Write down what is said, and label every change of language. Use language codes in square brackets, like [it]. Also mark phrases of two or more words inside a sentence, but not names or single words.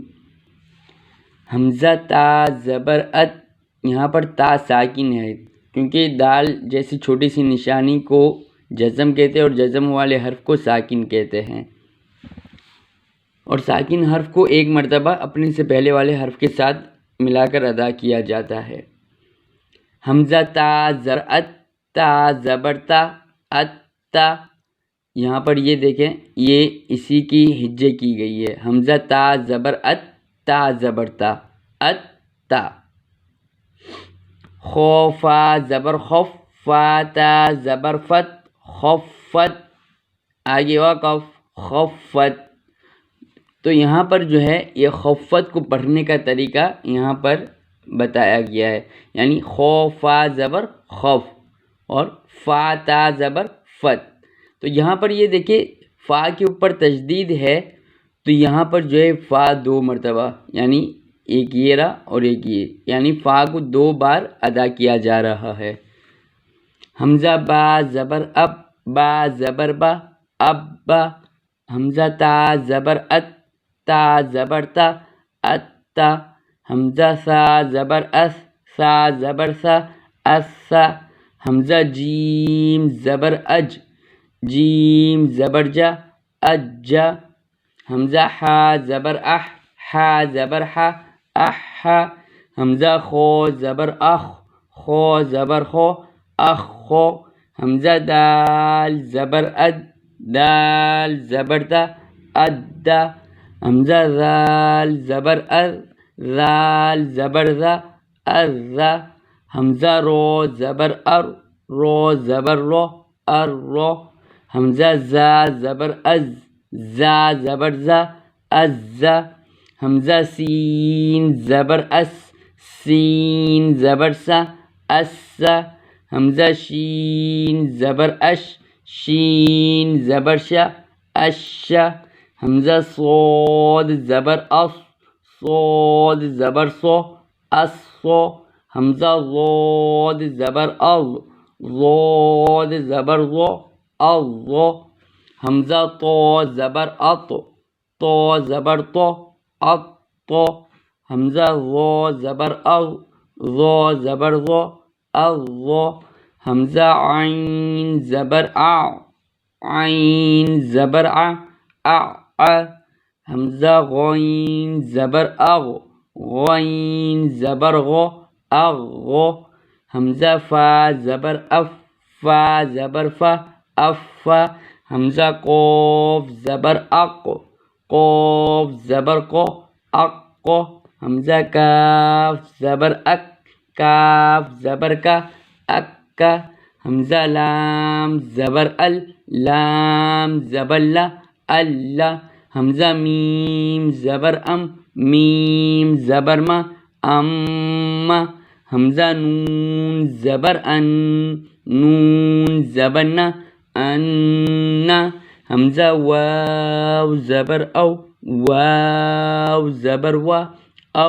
[ur] حمزہ تا زبر ات، یہاں پر تا ساکن ہے کیونکہ دال جیسی چھوٹی سی نشانی کو جزم کہتے ہیں اور جزم والے حرف کو ساکن کہتے ہیں، اور ساکن حرف کو ایک مرتبہ اپنے سے پہلے والے حرف کے ساتھ ملا کر ادا کیا جاتا ہے۔ حمزہ تا زر ات، تا زبر تا، ات تا، یہاں پر یہ دیکھیں یہ اسی کی ہجے کی گئی ہے، حمزہ تا زبر ات، تا زبر تا، ات تا۔ خوفا زبر خف، فا تا زبر فت، خفت، آگے وقف، خفت، تو یہاں پر جو ہے یہ خفت کو پڑھنے کا طریقہ یہاں پر بتایا گیا ہے، یعنی خوفا زبر خف اور فا تا زبر فت، تو یہاں پر یہ دیکھیں فا کے اوپر تشدید ہے تو یہاں پر جو ہے فا دو مرتبہ، یعنی ایک یہ رہا اور ایک یہ، یعنی فا کو دو بار ادا کیا جا رہا ہے۔ حمزہ با زبر اب، با زبر با، اب با، حمزہ تا زبر ات، تا زبر تا، ات تا، حمزہ سا زبر اس، سا زبر سا، اس سا، حمزہ جیم زبر اج، جیم زبر جا، اج. حمزہ حا زبر اح، حا زبر حا، اح. حمزہ خو زبر اخ، خو زبر خو، اخ. حمزہ دال زبر اد، دال زبر دا، اد. حمزہ ذال زبر ار، ذال زبر ذا، ار. حمزہ رو زبر ار، رو زبر رو، ار. حمزہ زا زبر از، زا زبر زا، از. حمزہ سین زبر اس، سین زبر سا، اس. حمزہ شین زبر اش، شین زبر شا، اش. حمزہ صاد زبر اص، صاد زبر صو، اس. حمزہ ضاد زبر اض، ضاد زبر ضو، اض. حمزہ طو زبر اط، طو زبر طو، اط. حمزہ ظو زبر اغ، ظو زبر ظو، اض. حمزہ عین زبر ع، عین زبر ع، اع. حمزہ غین زبر اغ، غین زبر غو، اغ. حمزہ فا زبر اف، فا زبر فا، اف. حمزہ قوف زبر اق، قوف زبر قو، اق. حمزہ کاف زبر اک، کاف زبر کا، اک. حمزہ لام زبر ال، لام زبر لا، ال. حمزہ میم زبر ام، میم زبر ما، ام. حمزہ نون زبر ان، نون زبر نا، ان. حمزہ واو زبر او، واو زبر وا، او.